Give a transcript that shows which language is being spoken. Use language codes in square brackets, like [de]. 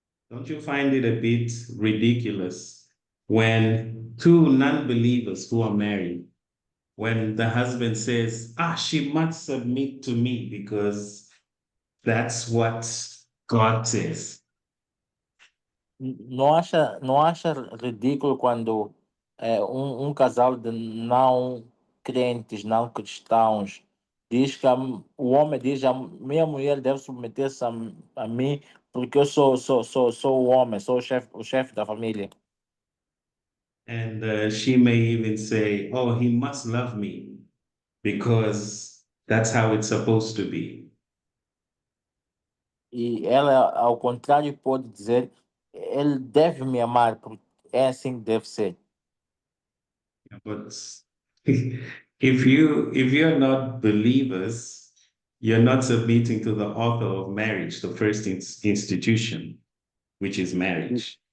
[en] Don't you find it a bit ridiculous when two non-believers who are married, when the husband says, she must submit to me because that's what God says. [pt] Não acha ridículo quando um casal de não crentes, não cristãos, diz que o homem diz a minha mulher deve submeter-se a mim porque eu sou o homem, sou o chefe da família. [en] And she may even say, he must love me because that's how it's supposed to be. [pt] E ela, ao contrário, pode dizer ele deve me amar porque é assim que deve ser. [en] But if you're not believers, you're not submitting to the author of marriage, the first institution, which is marriage.